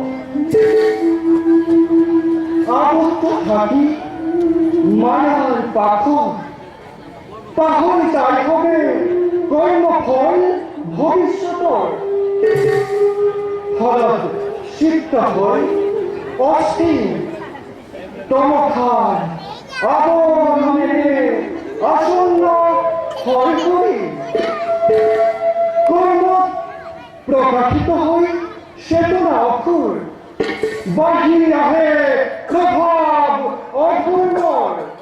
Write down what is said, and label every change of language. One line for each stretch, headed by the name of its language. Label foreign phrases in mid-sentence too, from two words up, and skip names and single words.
Assamese: আবদ্ধ থাকি মায়ার পাখন চাই হবে কর্মফল ভবিষ্যৎ ফলত সিক্ত হৈ অস্থিৰ তমখাৰ আৱৰণেৰে আসন্ন হৈ পৰি কৰ্মত প্ৰকাশিত হৈ চেতনা অসুৰ বাঢ়ি আহে প্ৰভাৱ অধৰ্মৰ।